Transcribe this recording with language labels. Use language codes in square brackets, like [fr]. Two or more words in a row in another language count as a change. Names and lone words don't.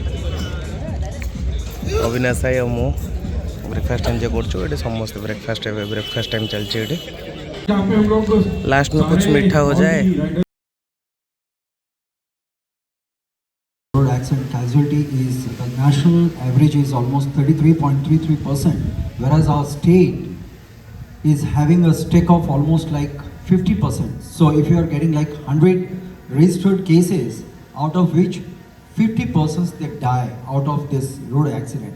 [or] ଅବିନାଶ ଭାଇ ଆଉ ମୁଁ [en] breakfast enjoy [or] କରୁଛୁ ଏଠି ସମସ୍ତେ ବ୍ରେକଫାଷ୍ଟ ଏବେ [hi] ବ୍रेकफास्ट टाइम चलती है लास्ट में कुछ मीठा हो जाए [en] Road accident casualty is recognized national average is almost 33.33%, whereas our state is having a stake of almost like 50%. So if you are getting like 100 registered cases, out of which 50% they die out of this road accident.